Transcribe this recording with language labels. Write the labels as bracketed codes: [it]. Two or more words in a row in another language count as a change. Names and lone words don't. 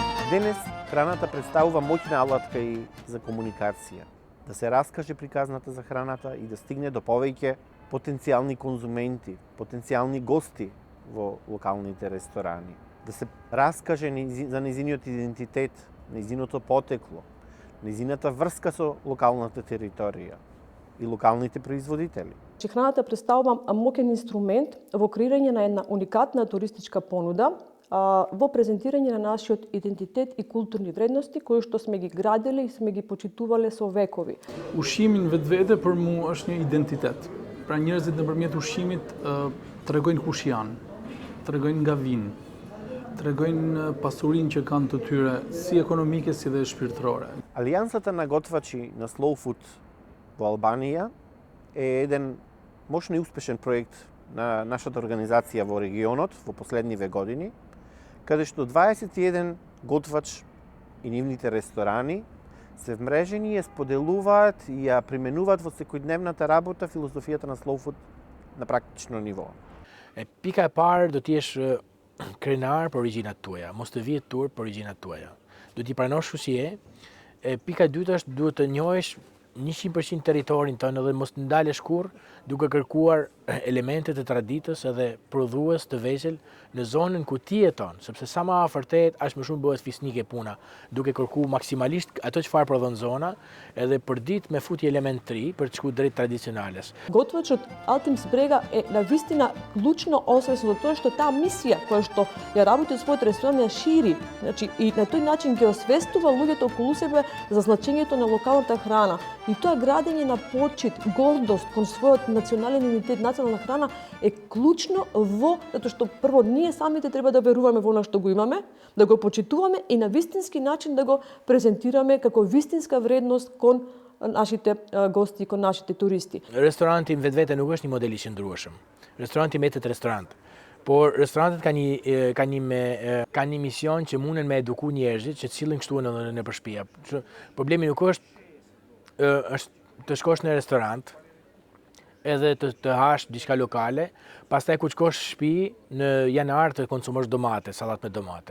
[mk] Денес храната представува моќна алатка и за комуникација, да се раскаже приказната за храната и да стигне до повеќе потенцијални конзументи, потенцијални гости во локалните ресторани, да се раскаже за незиниот идентитет, незиното потекло, незината врска со локалната територија и локалните производители. Храната представува моќен инструмент во креирање на една уникатна туристичка понуда, во презентирање на нашиот идентитет и културни вредности кои што сме ги градили и сме ги почитувале со векови. [sq] Ushqimi në vetvete për mua është një identitet. Pra njerëzit nëpërmjet ushqimit tregojnë kush janë, tregojnë nga vinë, tregojnë pasurinë që kanë të tyre, si ekonomike si dhe shpirtërore. [mk] Алијансата на готвачи на Slow Food во Албанија е еден можно и успешен проект на нашата организација во регионот во последниве години, каде што 21 готвач и нивните ресторани се вмрежени и ја споделуваат и ја применуваат во секојдневната работа филозофијата на Slow Food на практично ниво. [sq] Pika e parë do të jesh krenar për origjinat tuaja, mos të vihet turp për origjinat tuaja. Do t'i pranosh kush je. Pika e dytë është duhet të njohësh 100% territorin tënd dhe mos të ndalesh kurrë duke kërkuar elemente të traditës edhe prodhues të vegjël në zonën ku ti jeton, sepse sa më afër tehet, aq më shumë bëhet fisnike puna, duke kërkuar maksimalisht ato çfarë prodhon zona, edhe për ditë me futi element të ri për të shkuar drejt tradicionales. [mk] Готвачот Алтим Збрега е навистина клучно освесен за тоа што таа мисија која што ја работи својот ресторан ја шири, значи и на тој начин ќе освестува луѓето околу себе за значењето на локалната храна. И тоа градење на почит, гордост кон својот национален идентитет, национална храна е клучно во затоа што прво ние самите треба да веруваме во она што го имаме, да го почитуваме и на вистински начин да го презентираме како вистинска вредност кон нашите гости, кон нашите туристи. [sq] Restoranti vetvete nuk është një model i qëndrueshëm. Restoranti mbetet restorant. Por restorantet kanë një mision që munden me eduku njerëzit që të sillen kështu në përshpia. Problemi nuk është të shkosh në restorant edhe të hash diçka lokale, pastaj kur shkosh në shtëpi në janar të konsumosh domate, sallat me domate.